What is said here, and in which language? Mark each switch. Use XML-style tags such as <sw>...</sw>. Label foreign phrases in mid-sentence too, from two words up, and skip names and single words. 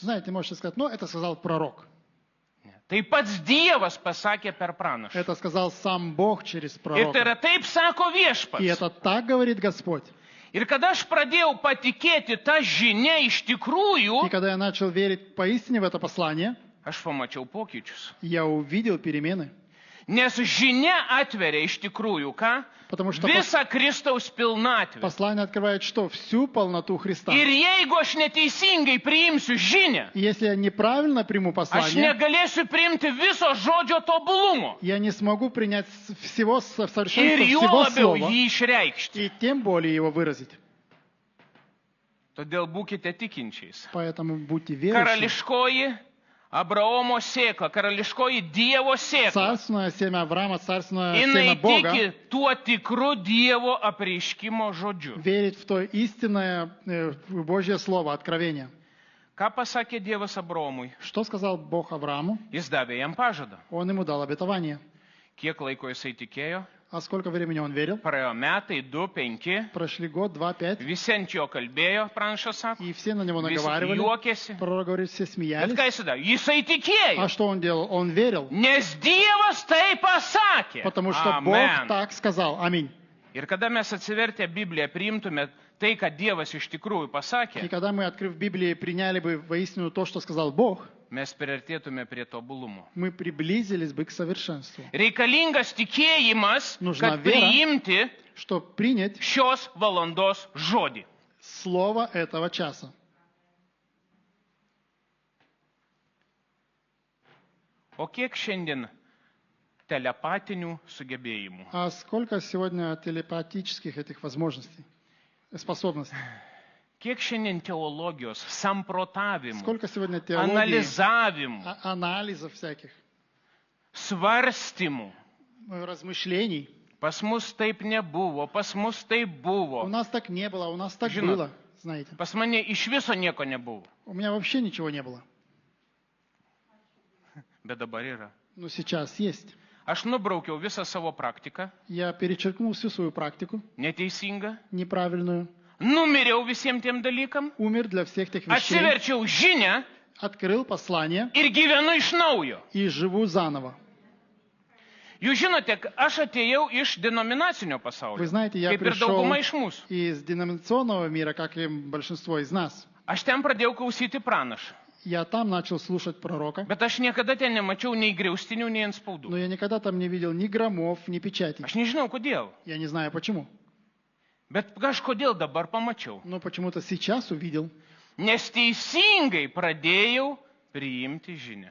<ru>Знаете, можете сказать, ну, это сказал пророк.</ru> <lt>Tai pats Dievas pasakė per pranašą.</lt> <ru>Это сказал сам Бог через</ru> <lt>Ir tai</lt> <ru>пророка.</ru> <lt>yra taip sako</lt> <ru>И</ru> <lt>viešpats.</lt> <ru>это так говорит Господь.</ru> <lt>Ir kada aš pradėjau patikėti tą žinią iš</lt> <ru>И</ru> <lt>tikrųjų,</lt> <ru>когда я начал верить поистине в это послание,</ru> <lt>aš pamačiau pokyčius.</lt> <ru>я увидел перемены.</ru> <lt>Nes žinia atveria iš tikrųjų ką?</lt> <ru>Потому что</ru> <lt>Visą Kristaus pilnatvę.</lt> <ru>послание открывает что? Всю полноту Христа.</ru> <lt>Ir jeigu aš neteisingai priimsiu žinią,</lt> <ru>И если я неправильно приму</ru> <lt>aš</lt> <ru>послание,</ru> <lt>negalėsiu priimti viso žodžio tobulumo.</lt> <ru>я не смогу принять всего</ru> <lt>Ir</lt> <ru>совершенства,</ru> <lt>juo</lt> <ru>всего</ru> <lt>labiau</lt> <ru>слова,</ru> <lt>jį išreikšti.</lt> <ru>и тем более его выразить.</ru> <lt>Todėl būkite tikinčiais.</lt> <ru>Поэтому будьте верующими.</ru> <lt>Karališkoji, Abraomo sėkla, karališkoji Dievo sėkla.</lt> <ru>Царственное семя Авраама, царственное</ru> <lt>Jinai</lt> <ru>семя Бога,</ru> <lt>tiki tuo tikru Dievo apreiškimo žodžiu.</lt> <ru>верит в то истинное Божье Слово, откровение.</ru> <lt>Ką pasakė Dievas Abraomui?</lt> <ru>Что сказал Бог Аврааму?</ru> <lt>Jis davė jam pažadą.</lt> <ru>Он ему дал обетование.</ru> <lt>Kiek laiko jisai tikėjo?</lt> <ru>А сколько времени он верил?</ru> <lt>Praėjo metai, 2, 5.</lt> <ru>Прошли год, 2, 5.</ru> <lt>Visi ant jo kalbėjo, pranašas sako.</lt> <ru>И все на него</ru> <lt>Visi</lt> <ru>наговаривали.</ru> <lt>juokėsi.</lt> <ru>Пророк говорит, все</ru> <lt>Bet</lt> <ru>смеялись.</ru> <lt>ką jis darė? Jisai tikėjo.</lt> <ru>А что он делал? Он верил.</ru> <lt>Nes Dievas tai pasakė.</lt> <ru>Потому что Бог</ru> <lt>Amen.</lt> <ru>так сказал. Аминь.</ru> <lt>Ir kada mes atsivertę Bibliją priimtume tai, ką Dievas iš tikrųjų</lt> <ru>И</ru> <lt>pasakė,</lt> <ru>когда мы, открыв Библию, приняли бы воистину то, что сказал Бог,</ru> <lt>mes priartėtume prie tobulumo.</lt> <ru>мы приблизились бы к совершенству.</ru> <lt>Reikalingas tikėjimas,</lt> <ru>Нужна</ru> <lt>kad</lt> <ru>вера.</ru> <lt>priimti</lt> <ru>Чтобы принять</ru> <lt>šios valandos žodį.</lt> <ru>слово этого часа.</ru> <lt>O kiek šiandien telepatinių sugebėjimų?</lt> <ru>А сколько сегодня телепатических этих возможностей, способностей?</ru> <lt>Kiek šiandien teologijos, samprotavimų,</lt> <ru>Сколько сегодня теологии,</ru> <lt>analizavimų,</lt> <ru>анализов всяких,</ru> <lt>svarstymų.</lt> <ru>размышлений.</ru> <lt>Pas mus taip nebuvo, pas mus taip</lt> <ru>У</ru> <lt>buvo.</lt> <ru>нас так не было, у нас так Жена. было, знаете.</ru> <lt>Pas mane iš viso nieko nebuvo.</lt> <ru>У меня вообще ничего не было.</ru> <lt>Bet dabar yra.</lt> <ru>Но сейчас есть.</ru> <lt>Aš nubraukiau visą savo praktiką,</lt> <ru>Я перечеркнул всю свою практику,</ru> <lt>neteisingą,</lt> <ru>неправильную,</ru> <lt>numiriau visiems tiem dalykam,</lt> <ru>умер для всех тех вещей,</ru> <lt>atsiverčiau žinią</lt> <ru>открыл послание</ru> <lt>ir gyvenu iš naujo.</lt> <ru>и живу заново.</ru> <lt>Jūs žinote, aš atėjau iš denominacinio</lt> <ru>Вы</ru> <lt>pasaulio,</lt> <ru>знаете, я</ru> <lt>kaip ir</lt> <ru>пришел</ru> <lt>dauguma iš mūsų.</lt> <ru>из деноминационного мира, как и большинство из нас.</ru> <lt>Aš ten pradėjau klausyti pranašą,</lt> <ru>Я там начал слушать пророка,</ru> <lt>bet aš niekada ten nemačiau nei griaustinių, nei</lt> <ru>но</ru> <lt>anspaudų.</lt> <ru>я никогда там не видел ни громов, ни печатей.</ru> <lt>Aš nežinau kodėl,</lt> <ru>Я не знаю почему,</ru> <lt>bet kažkodėl dabar pamačiau.</lt> <ru>но почему-то сейчас увидел,</ru> <lt>Nes teisingai pradėjau priimti žinią.</lt>